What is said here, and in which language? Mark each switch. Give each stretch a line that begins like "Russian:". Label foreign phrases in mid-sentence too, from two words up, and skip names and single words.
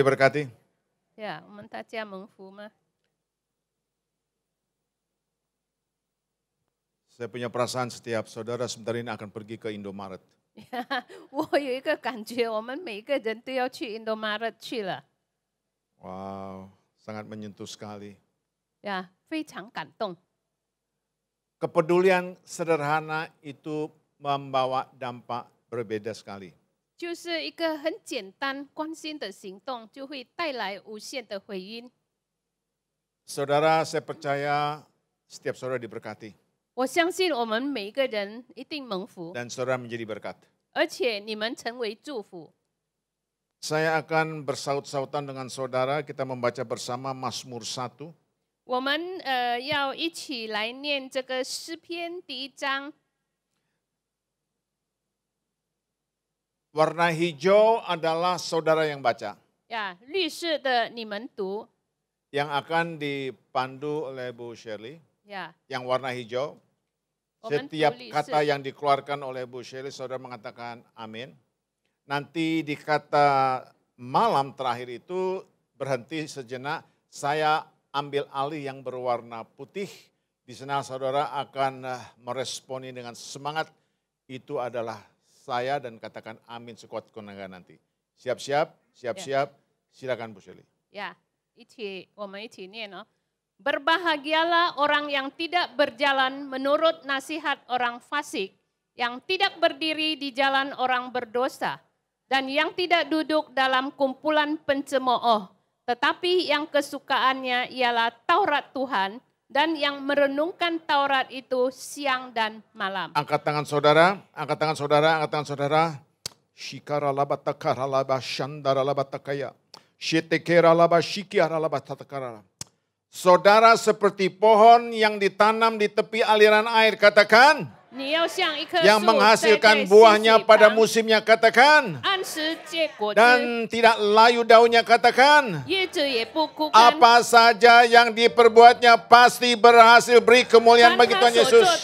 Indonesian: Semua diberkati.
Chinese: ？Yeah， 我们大家蒙福吗？
Indonesian: Saya punya perasaan setiap saudara sebentar ini akan pergi ke Indomaret.
Chinese: 我有一个感觉，我们每个人都要去 Indomaret 去了。
Indonesian: Wow, sangat menyentuh sekali.
Chinese: 呀，非常感动。
Indonesian: Kepedulian sederhana itu membawa dampak berbeda sekali.
Chinese: 就是一个很简单关心的行动，就会带来无限的回音。
Indonesian: Saudara, saya percaya setiap saudara diberkati.
Chinese: 我相信我们每一个人一定蒙福，
Indonesian: Dan saudara menjadi berkat.
Chinese: 而且你们成为祝福。
Indonesian: Saya akan bersaut-sautan dengan saudara, kita membaca bersama Mazmur 1.
Chinese: 我们要一起来念这个诗篇第1章。
Indonesian: Warna hijau adalah saudara yang baca.
Chinese: 呀，绿色的你们读。
Indonesian: Yang akan dipandu oleh Bu Shirley. 呀， Yang warna hijau. Setiap kata yang dikeluarkan oleh Bu Shirley, saudara mengatakan amin. Nanti di kata malam terakhir itu berhenti sejenak, saya ambil alih yang berwarna putih. Di sana saudara akan meresponi dengan semangat, itu adalah saya dan katakan amin sekuat tenaga nanti. Siap-siap, siap-siap, silakan Bu Shirley. Ya,
Chinese: 我们一起念哦。
Indonesian: Berbahagialah orang yang tidak berjalan menurut nasihat orang fasik, yang tidak berdiri di jalan orang berdosa, dan yang tidak duduk dalam kumpulan pencemooh, tetapi yang kesukaannya ialah Taurat Tuhan, dan yang merenungkan Taurat itu siang dan malam. Angkat tangan saudara, angkat tangan saudara, angkat tangan saudara. Shikara labatakara labashandara labatakaya. Shetekera labashikiara labatakara. Saudara seperti pohon yang ditanam di tepi aliran air, katakan. Yang menghasilkan buahnya pada musimnya, katakan. Dan tidak layu daunnya, katakan. Apa saja yang diperbuatnya pasti berhasil, beri kemuliaan bagi Tuhan Yesus.